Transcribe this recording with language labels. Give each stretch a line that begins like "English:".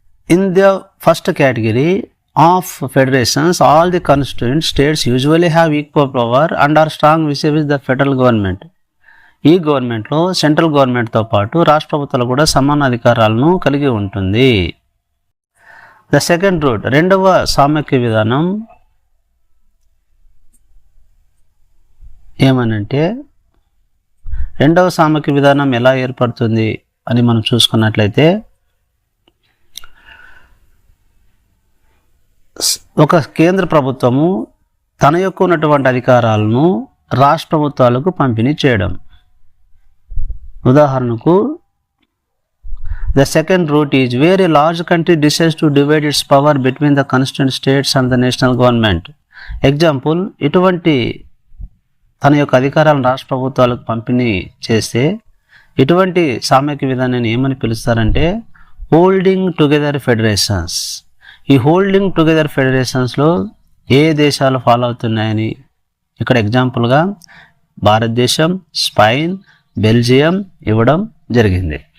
English: In the first category of federations, all the constituent states usually have equal power and are strong vis-a-vis the federal government.
Telugu: ఈ గవర్నమెంట్లో central గవర్నమెంట్తో పాటు రాష్ట్ర ప్రభుత్వాలు కూడా సమాన అధికారాలను కలిగి ఉంటుంది.
English: the second route,
Telugu: రెండవ సామాఖ్య విధానం ఏమనంటే రెండవ సామాఖ్య విధానం ఎలా ఏర్పడుతుంది అని మనం చూసుకున్నట్లయితే ఒక కేంద్ర ప్రభుత్వము తన యొక్క ఉన్నటువంటి అధికారాలను రాష్ట్ర ప్రభుత్వాలకు పంపిణీ చేయడం. ఉదాహరణకు
English: the second route is where a large country decides to divide its power between the constituent states and the national government.
Telugu: Example, ఇటువంటి తన యొక్క అధికారాలను రాష్ట్ర ప్రభుత్వాలకు పంపిణీ చేస్తే ఇటువంటి సామూహిక విధానాన్ని ఏమని పిలుస్తారంటే హోల్డింగ్ టుగెదర్ ఫెడరేషన్స్. ఈ హోల్డింగ్ టుగెదర్ ఫెడరేషన్స్లో ఏ దేశాలు ఫాలో అవుతున్నాయని ఇక్కడ ఎగ్జాంపుల్గా భారతదేశం, స్పెయిన్, బెల్జియం ఇవ్వడం జరిగింది.